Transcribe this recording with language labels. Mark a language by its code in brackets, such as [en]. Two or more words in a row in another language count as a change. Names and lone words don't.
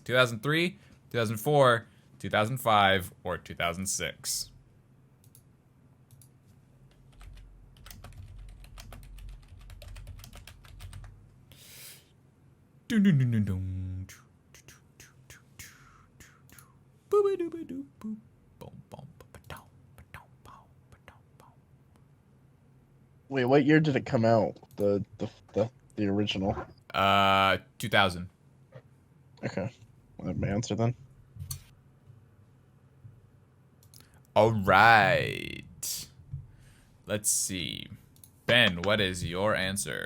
[en] 2003, 2004, 2005, or 2006? Dun, dun, dun, dun, dun. Boop-a-doop-a-doop, boop. Boom, boom, ba-ba-dum, ba-dum, boom, ba-dum, boom. Wait, what year did it come out? The original. 2000. Okay. I have my answer then. All right. Let's see. Ben, what is your answer?